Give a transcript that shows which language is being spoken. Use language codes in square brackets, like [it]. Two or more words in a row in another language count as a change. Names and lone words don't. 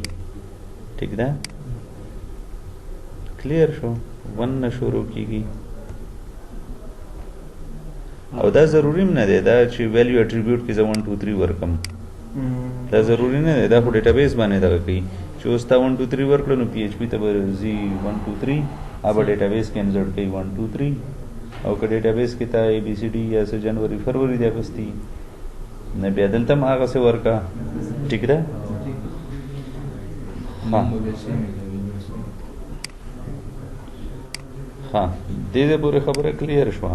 [ps] ٹھیک ده کلیر شو 1 نه شروع کیږي او دا ضروری نه دی دا چې ویلیو اټریبیوټ کې 1 2 3 ورکم دا ضروری نه دی دا خو ډیټابیس باندې دا کوي چې اوس تا 1 2 3 ورکړو نو PHP ته ورځي 1 2 3 [ur] اب ڈیٹابیس کے انسرٹ کئی [ps] 1 2 3 او که डेटाबेस کې تا ABCD یا څه جنوري فروری دی اغستی نه بیا دلته هم هغه څه ورکا. ٹھیک ده ها دې پورې خبره کلیر شوه.